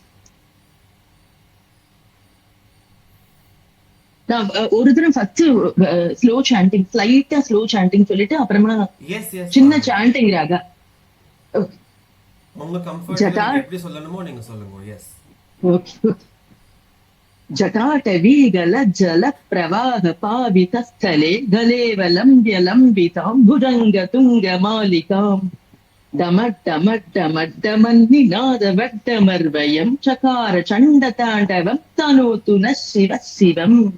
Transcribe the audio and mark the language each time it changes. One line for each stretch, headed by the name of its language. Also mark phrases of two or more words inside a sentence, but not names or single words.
Tamil: நான் ஒரு தடவை
English: first slow chanting,
Tamil: ஸ்லைட்டா
English: slow chanting
Tamil: சொல்லிட்டு அப்புறமா
English: yes yes.
Tamil: சின்ன சாண்டிங் ராகா. உங்க கம்ஃபர்ட் ஜட்டா. எப்படி சொல்லணுமோ நீங்க சொல்லுங்க. எஸ். ஓகே.
Sanskrit: जटाटवीगल जल प्रवाह पावित स्थले गलेवलम्ब्य लम्बितां भुजंग तुंग मालिकां डमड्डमड्डमड्डमन्निनाद वड्डमर्वयं चकार चण्ड ताण्डवं तनोतु नः शिवः शिवम्.